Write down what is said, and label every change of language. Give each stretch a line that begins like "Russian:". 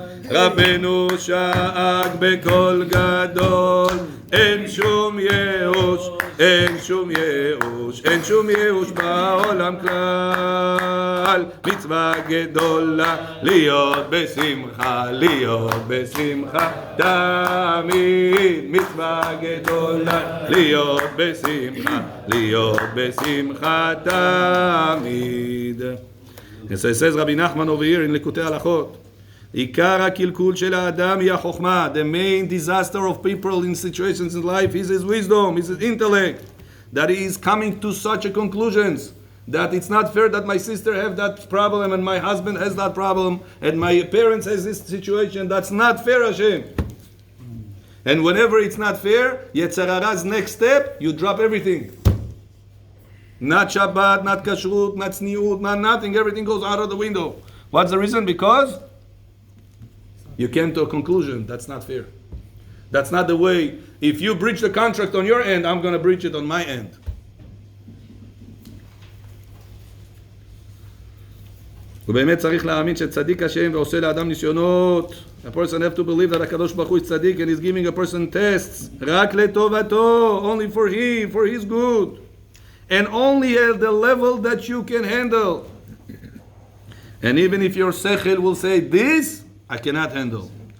Hebrew: רבנו שאג בקול גדול, אין שום ייאוש, אין שום ייאוש, אין שום ייאוש בעולם כלל. מצווה גדולה להיות בשמחה, להיות בשמחה תמיד. מצווה גדולה להיות בשמחה, להיות בשמחה תמיד.
English: And so it says Rabbi Nachman over here in Likutei Halachot,
Hebrew: עיקר הקלקול של האדם היא החוכמה.
English: The main disaster of people in situations in life is his wisdom, is his intellect. That he is coming to such a conclusions that it's not fair that my sister have that problem and my husband has that problem and my parents has this situation. That's not fair, Hashem. And whenever it's not fair, Yetzer Hara's next step, you drop everything. Not Shabbat, not Kashrut, not Tzniut, not nothing. Everything goes out of the window. What's the reason? Because you came to a conclusion. That's not fair. That's not the way. If you breach the contract on your end, I'm going to breach it on my end.
Hebrew: ובאמת צריך להאמין שצדיק השם ועושה לאדם ניסיונות.
English: A person have to believe that HaKadosh Baruch Hu is tzaddik and is giving a person tests.
Hebrew: רק לטובתו,
English: only for him, for his good. And only at the level that you can handle. And even if your sechel will say, this, I cannot handle.